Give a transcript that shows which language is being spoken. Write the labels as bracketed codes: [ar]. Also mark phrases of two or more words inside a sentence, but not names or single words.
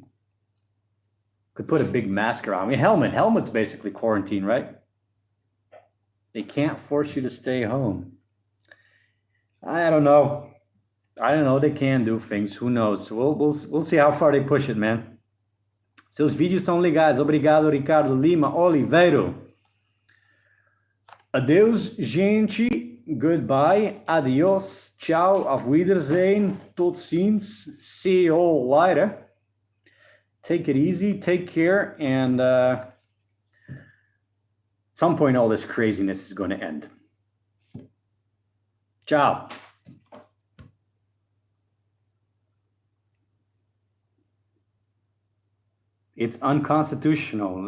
[en] Could put a big mask around. Helmet's basically quarantine, right? They can't force you to stay home. I don't know. They can do things. Who knows? We'll see how far they push it, man. [pt] Seus vídeos são ligados. Obrigado, Ricardo Lima Oliveiro. Adeus, gente. [en] Goodbye. Adios. Ciao. [de] Auf Wiedersehen. [nl] Tot ziens. [en] See you all later. Take it easy. Take care. And at some point, all this craziness is going to end. Ciao. It's unconstitutional.